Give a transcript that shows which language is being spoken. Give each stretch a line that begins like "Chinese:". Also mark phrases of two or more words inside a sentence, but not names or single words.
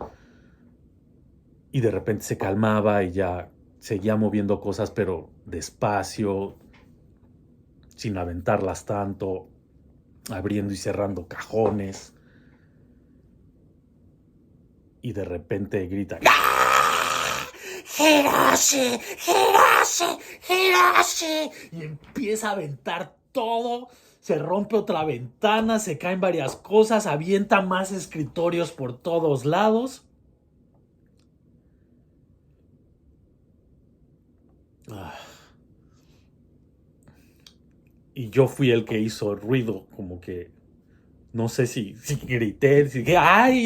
Spanish: Y de repente se calmaba y ya seguía moviendo cosas, pero despacio, sin aventarlas tanto, abriendo y cerrando cajones. Y de repente grita: ¡Ah! ¡Hiroshi! ¡Hiroshi! ¡Hiroshi! Y empieza a aventar todo. Se rompe otra ventana, se caen varias cosas, avienta más escritorios por todos lados. Y yo fui el que hizo ruido, como que no sé si grité, si dije ¡ay!